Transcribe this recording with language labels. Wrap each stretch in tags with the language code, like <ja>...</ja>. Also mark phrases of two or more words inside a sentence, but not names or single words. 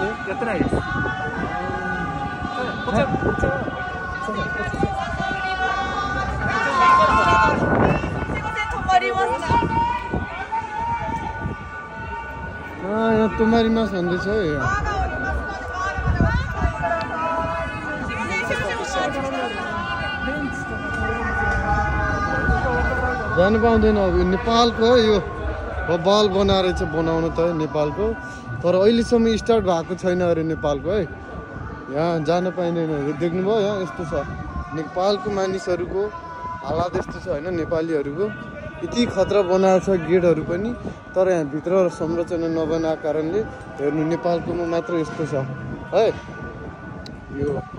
<ja>やってないです。こちら止まりますか？やっと止まりますんでしょうよ。</ja> <ne>जानु पाउँदैन अब नेपालको यो बल बनाएर चाहिँ बनाउनु त नेपालको तर अहिलेसम्म स्टार्ट भएको छैन अरे नेपालको है यहाँ जान पाइँदैन देख्नुभयो यहाँ यस्तो छ नेपालको मानिसहरूको हालत यस्तो छ हैन नेपालीहरूको यति खतरा बनाएको छ गेटहरू पनि तर यहाँ भित्र संरचना नबनाएको कारणले हेर्नु नेपालकोमा मात्र यस्तो छ है यो</ne>